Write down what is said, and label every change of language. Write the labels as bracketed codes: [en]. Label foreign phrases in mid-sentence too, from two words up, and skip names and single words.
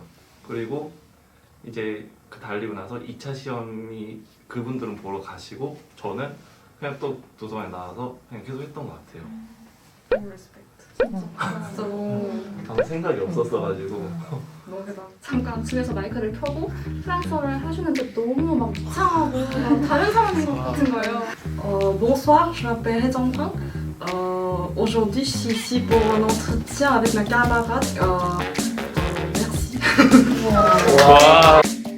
[ko] 그리고 이제 그 달리고 나서 2차 시험이 그분들은 보러 가시고 저는 그냥 또 도서관에 나와서 그냥 계속 했던 것 같아요. 너무 리스펙트. 진짜 너무 아무 생각이 없었어가지고 너무 대단. 잠깐 집에서 마이크를 켜고 프랑스어를 하시는데 너무 막 이상하고 막 다른 사람인 것 같은 거예요. [fr] Bonsoir, je m'appelle He Zhangfang. Aujourd'hui, je suis ici pour un entretien avec ma camarade. Merci. [ko] 와.